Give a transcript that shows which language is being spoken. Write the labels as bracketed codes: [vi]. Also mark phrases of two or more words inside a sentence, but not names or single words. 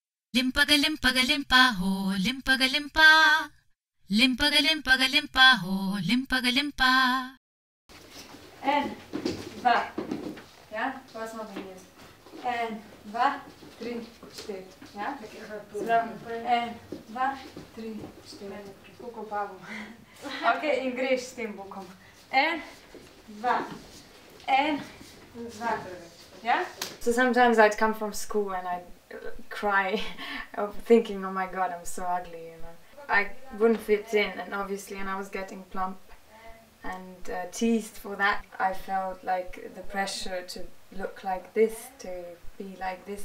[sl] Limpaga limpaga limpa ho, limpaga limpa. Limpaga limpaga limpa ho, limpaga limpa. En, dva. Ja, pa smo videli. En, dva, tri, štiri. Ja? Zdravo. En, dva, tri, štiri. Koliko pa bom? Ok, in greš s tem bokom. En, dva. En, dva. [en] Yeah? So sometimes I'd come from school and I'd cry of thinking, oh my god, I'm so ugly, you know. I wouldn't fit in, and obviously, and I was getting plump and teased for that. I felt like the pressure to look like this, to be like this.